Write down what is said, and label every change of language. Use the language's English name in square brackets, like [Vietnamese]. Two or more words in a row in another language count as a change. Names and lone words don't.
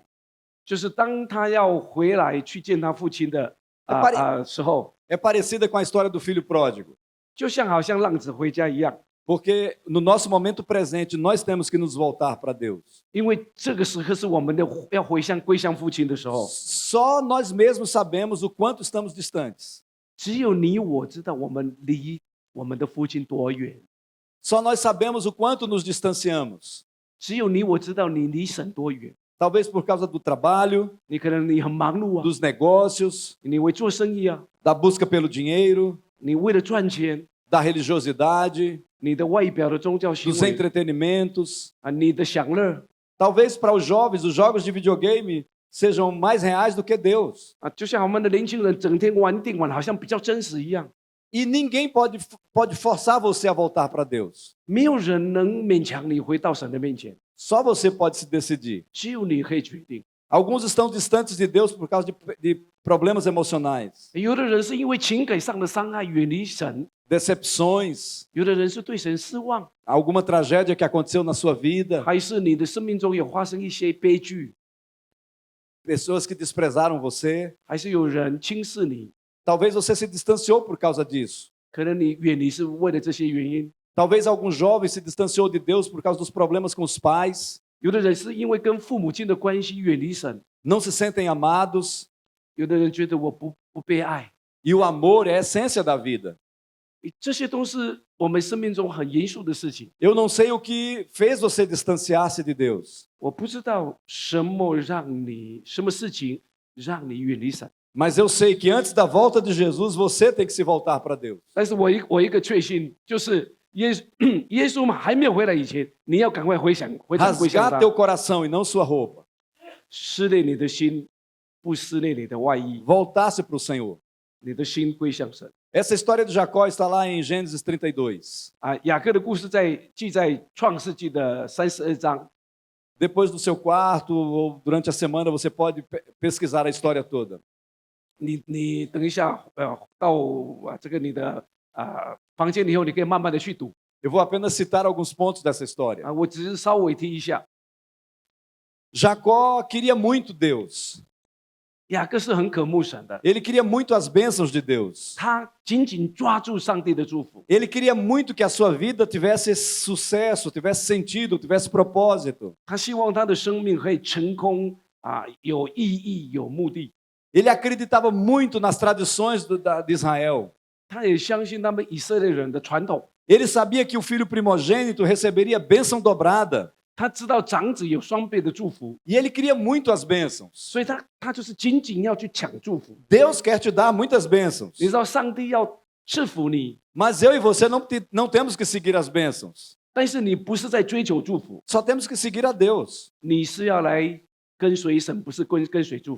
[Chinese] 就是当他要回来去见他父亲的时候， [Portuguese] É parecida com a história do filho pródigo, [Chinese] 就像好像浪子回家一样， [Portuguese] porque no nosso momento presente nós temos que nos voltar para Deus. [Chinese] 因为这个时刻是我们的要归向父亲的时候， [Portuguese] Só nós mesmos sabemos o quanto estamos distantes. [Chinese] 只有你我知道我们离我们的父亲多远， [Portuguese] Só nós sabemos o quanto nos distanciamos. [Chinese] 只有你我知道你离神多远。 [Portuguese] Talvez por causa do trabalho, [Chinese] 你可能你很忙碌啊， [Portuguese] dos negócios, [Chinese] 你为做生意啊， [Portuguese] da busca pelo dinheiro, [Chinese] 你为了赚钱， [Portuguese] da religiosidade, [Chinese] 你的外表的宗教行 [Portuguese] dos [Chinese] 为 [Portuguese] entretenimentos. [Chinese] 啊，你的享乐 [Portuguese] Talvez para os jogos de videogame sejam mais reais do que Deus. [Chinese] 啊，就像我们的年轻人整天玩电玩，好像比较真实一样。 [Portuguese] E ninguém pode forçar você a voltar para Deus. [Chinese] 没有人能勉强你回到神的面前， [Portuguese] Só você pode se decidir. [Chinese] 只有你可以决定。 [Portuguese] Alguns estão distantes de Deus por causa de problemas emocionais, [Chinese] 有的人是因为情感上的伤害远离神， [Portuguese] decepções, [Chinese] 有的人是对神失望， [Portuguese] alguma tragédia que aconteceu na sua vida, [Chinese] 还是你的生命中有发生一些悲剧， [Portuguese] pessoas que desprezaram você. [Chinese] 还是有人轻视你， [Portuguese] Talvez você se distanciou por causa disso. [Chinese] 可能你远离是为了这些原因。 [Portuguese] Talvez algum jovem se distanciou de Deus por causa dos problemas com os pais, [Chinese] 有的人是因为跟父母亲的关系远离神， [Portuguese] não se sentem amados, [Chinese] 有的人觉得我不被爱， [Portuguese] e o amor é a essência da vida. [Chinese] 这些都是我们生命中很严肃的事情。 [Portuguese] Eu não sei o que fez você distanciar-se de Deus, [Chinese] 我不知道什么事情让你远离神， [Portuguese] mas eu sei que antes da volta de Jesus você tem que se voltar para Deus. [Chinese] 但是我一个确信就是耶稣嘛还没有回来以前，你要赶快回转归向 [Portuguese] Rasgar [Chinese] 他， [Portuguese] teu coração e não sua roupa. [Chinese] 撕裂你的心，不撕裂你的外衣， [Portuguese] Voltar-se para o Senhor. [Chinese] 你的心归向神。 [Portuguese] Essa história de Jacó está lá em Gênesis 32. [Chinese] 啊，雅各的故事记在创世纪的32章。 [Portuguese] Depois do seu quarto ou durante a semana você pode pesquisar a história toda. [Chinese] 你等一下，到这个你的房间以后，你可以慢慢的去读 [Portuguese] Eu vou apenas citar alguns pontos dessa história. [Chinese] 啊，我只是稍微提一下。 [Portuguese] Jacó queria muito Deus. [Chinese] 雅各是很渴慕神的， [Portuguese] Ele queria muito as bênçãos de Deus. [Chinese] 他紧紧抓住上帝的祝福， [Portuguese] Ele queria muito que a sua vida tivesse sucesso, tivesse sentido, tivesse propósito. [Chinese] 他希望他的生命可以成功啊，有意义、有目的。 [Portuguese] Ele acreditava muito nas tradições de Israel. [Chinese] 他也相信他们以色列人的传统， [Portuguese] Ele sabia que o filho primogênito receberia bênção dobrada. [Chinese] 他知道长子有双倍的祝福， [Portuguese] E ele queria muito as bênçãos. [Chinese] 所以他就是紧紧要去抢祝福。 [Portuguese] Deus quer te dar muitas bênçãos. [Chinese] 你知道上帝要赐福你， [Portuguese] Mas eu e você não temos que seguir as bênçãos. [Chinese] 但是你不是在追求祝福， [Portuguese] Só temos que seguir a Deus. [Chinese] 你是要来跟随神，不是跟随祝福